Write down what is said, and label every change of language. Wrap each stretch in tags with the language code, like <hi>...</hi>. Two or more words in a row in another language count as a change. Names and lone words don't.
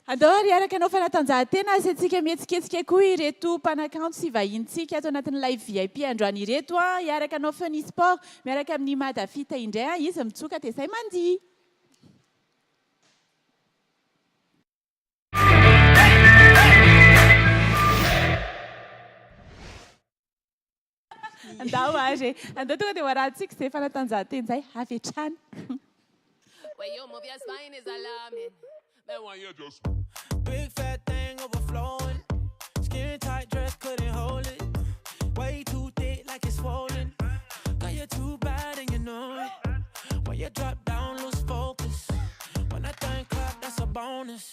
<mg>andao ary araka anao fanatanjahantena asantsika mihetsiketsika koa ireto mpanakanto sy vahintsika ato anatin'ny</mg> <en>live VIP</en> <mg>androany ireto iaraka anao fany sport miaraka amin'ny madafita indray izy mitsoka dia izay mandihy andao ary andao tonga dia hoarantsika izay fanatanjahantena izay avy hatrany</mg> <en>When you move your spine is alarming. Then when you just big fat thing overflowing, skin tight dress couldn't hold it. Way too thick like it's swollen. Girl, you're too bad and you know it. When you drop down, lose focus. When I think clap, that's a bonus.</en>